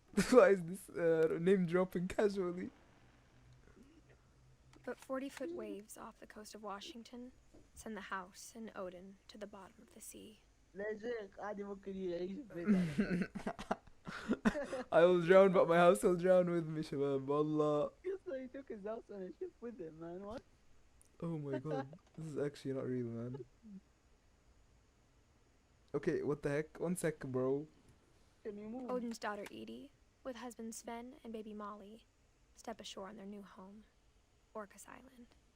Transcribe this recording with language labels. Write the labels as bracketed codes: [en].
[en] Why is this name dropping casually? But 40-foot waves off the coast of Washington send the house and Odin to the bottom of the sea. [ar] لا يا شيخ عادي ممكن يعيش في بيت. [en] I will drown, but my house will drown with me, شباب. [ar] والله. [en] So he took his house on a ship with him, man. What? Oh my god. This is actually not real, man. Okay, what the heck? One sec, bro. Can you move? Odin's daughter Edie, with husband Sven and baby Molly, step ashore on their new home, Orcas Island.